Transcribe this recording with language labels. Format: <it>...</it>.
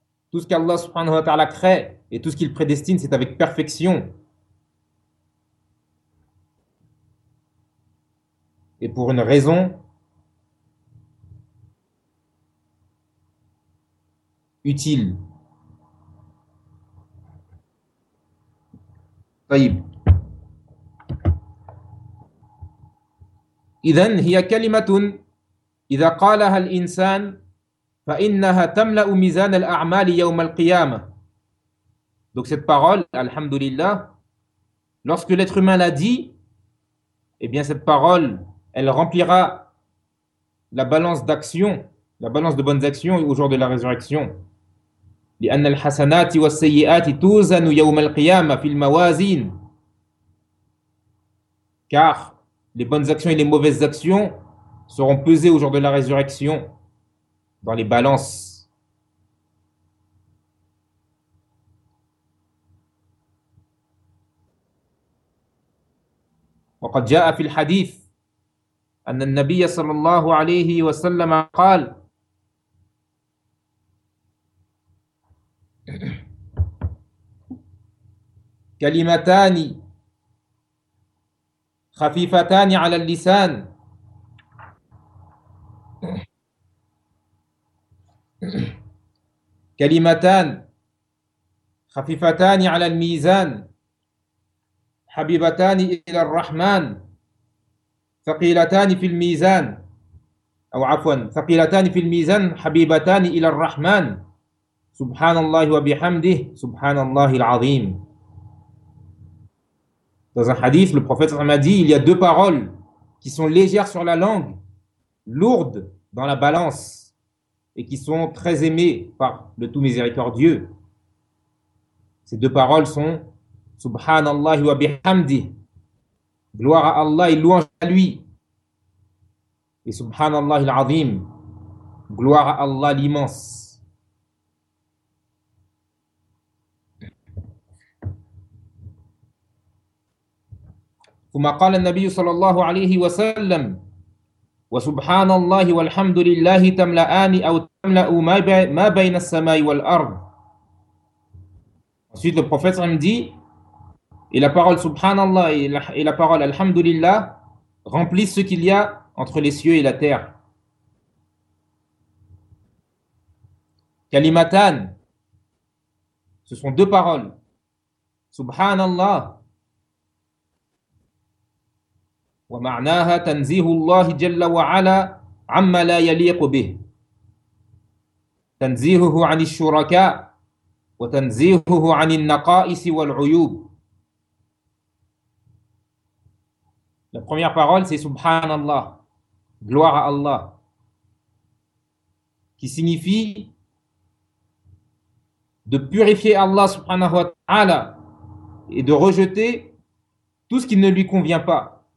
<fr>Tout ce qu'Allah subhanahu wa ta'ala crée et tout ce qu'il prédestine, c'est avec perfection. Et pour une raison utile.</fr> <ar>طيب إذا هي كلمة إذا قالها الإنسان فإنها تملأ ميزان الأعمال يوم القيامة.</ar> <fr>Donc cette parole, alhamdulillah, lorsque l'être humain l'a dit, eh bien cette parole, elle remplira la balance d'action, la balance de bonnes actions au jour de la résurrection.</fr> <ar>لأن الحسنات والسيئات توزن يوم القيامة في الموازين.</ar> <fr>Car les bonnes actions et les mauvaises actions seront pesées au jour de la résurrection dans les balances.</fr> <ar>وقد جاء في الحديث أن النبي صلى الله عليه وسلم قال: كلمتان خفيفتان على اللسان كلمتان خفيفتان على الميزان حبيبتان إلى الرحمن ثقيلتان في الميزان أو عفوا ثقيلتان في الميزان حبيبتان إلى الرحمن سبحان الله وبحمده سبحان الله العظيم.</ar> <fr>Dans un hadith, le prophète a dit, il y a deux paroles qui sont légères sur la langue, lourdes dans la balance, et qui sont très aimées par le tout miséricordieux. Ces deux paroles sont Subhanallah wa bihamdi, gloire à Allah et louange à lui. Et Subhanallah al-Azim, gloire à Allah l'immense.</fr> <ar>ثم قال النبي صلى الله عليه وسلم وسبحان الله والحمد لله تملأان أو تملأ ما بين السماء والأرض.</ar> <fr>Ensuite le prophète me dit et la parole subhanallah et la parole alhamdulillah remplissent ce qu'il y a entre les cieux et la terre. Kalimatan, ce sont deux paroles.</fr> <ar>Subhanallah ومعناها تنزيه الله جل وعلا عما لا يليق به تنزيهه عن الشركاء وتنزيهه عن النقائص والعيوب.</ar> <fr>La première parole c'est Subhanallah, gloire à Allah, qui signifie de purifier Allah subhanahu wa ta'ala et de rejeter tout ce qui ne lui convient pas.</fr>